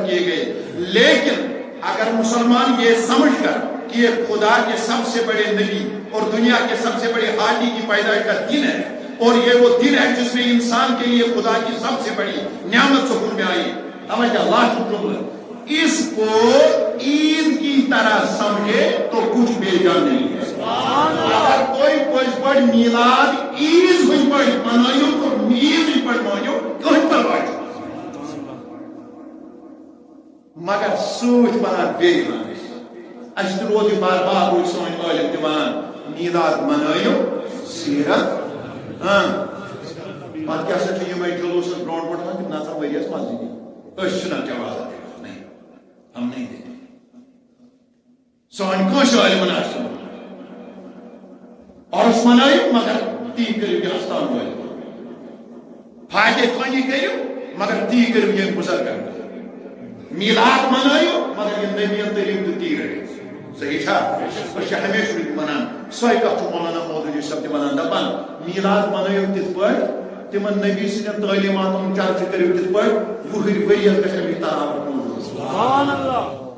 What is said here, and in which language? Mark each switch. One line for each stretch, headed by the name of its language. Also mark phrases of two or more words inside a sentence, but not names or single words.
Urdu: کیے گئے لیکن اگر مسلمان یہ سمجھ کر کہ یہ خدا کے سب سے بڑے نبی اور دنیا کے سب سے بڑے حاجی کی پیدائش کا دن ہے اور یہ وہ دن ہے جس میں انسان کے لیے خدا کی سب سے بڑی نعمت ظہور میں آئی توجہ اللہ شکر اس کو عید کی طرح سمجھے تو کچھ بیجا نہیں ہے اگر کوئی
Kashmiri: پٔزۍ پٲٹھۍ میلاد عیٖذ ہٕنٛدۍ پٲٹھۍ منٲیِو تو عیٖذ ہٕنٛدۍ پٲٹھۍ مٲنِو کٕہٕنۍ پرواے چھُنہٕ مگر سۭتۍ وَنان بیٚیہِ وَنان اَسہِ تہِ روٗد یہِ بار بار روٗدۍ سٲنۍ عٲلِم تہِ وَنان میلاد منٲیِو سیٖرت پتہٕ کیٛاہ سا چھِ یِمے جلوٗسس برونٛٹھ برونٛٹھ وَنان تِم نژان ؤریَس مسجدی أسۍ چھِنہٕ جوازت
Urdu: نہیں ہم نہیں دیتے
Kashmiri: سٲنۍ کٲنٛسہِ عٲلمن آسہِ عرس منٲیِو مگر تی کٔرِو یہِ اَستان وٲلۍ فاتح خوانی کٔرِو مگر تی کٔرِو ییٚمۍ بُزرگن میلاد منٲیِو مگر یہِ نبیَن طریٖقہٕ تہٕ تی رٔٹِو صحیح چھا أسۍ چھِ ہمیشہِ وَنان سۄے کتھ چھُ مولانا مودودی صٲب تہِ وَنان دپان میلاد منٲیِو تِتھ پٲٹھۍ تِمن نبی سٕنٛدٮ۪ن تعلیٖماتن ہُنٛد چرچہٕ کٔرِو تِتھ پٲٹھۍ 20 ؤرِیَس گژھِ اَمِچ تراوت موجوٗد
Arabic: سبحان اللہ